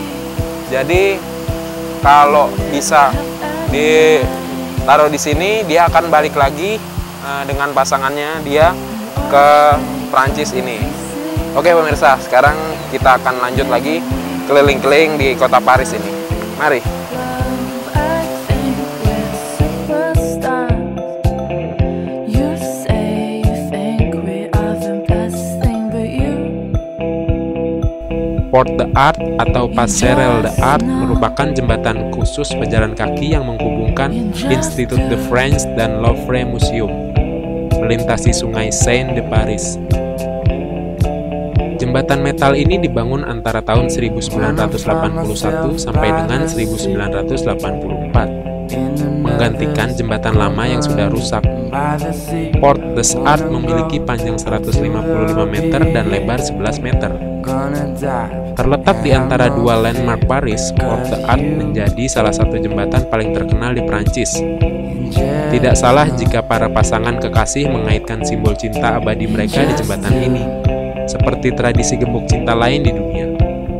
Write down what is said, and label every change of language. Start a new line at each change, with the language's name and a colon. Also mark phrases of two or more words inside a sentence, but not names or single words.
Indonesian: Jadi kalau bisa ditaruh di sini, dia akan balik lagi dengan pasangannya dia ke Prancis ini. Oke, pemirsa, sekarang kita akan lanjut lagi keliling-keliling di kota Paris ini. Mari. Porte des Arts atau Passerelle des Arts merupakan jembatan khusus pejalan kaki yang menghubungkan Institut de France dan Louvre Museum, melintasi sungai Seine de Paris. Jembatan metal ini dibangun antara tahun 1981 sampai dengan 1984, menggantikan jembatan lama yang sudah rusak. Porte des Arts memiliki panjang 155 meter dan lebar 11 meter. Terletak di antara dua landmark Paris, Porte des Arts menjadi salah satu jembatan paling terkenal di Prancis. Tidak salah jika para pasangan kekasih mengaitkan simbol cinta abadi mereka di jembatan ini, seperti tradisi gembok cinta lain di dunia.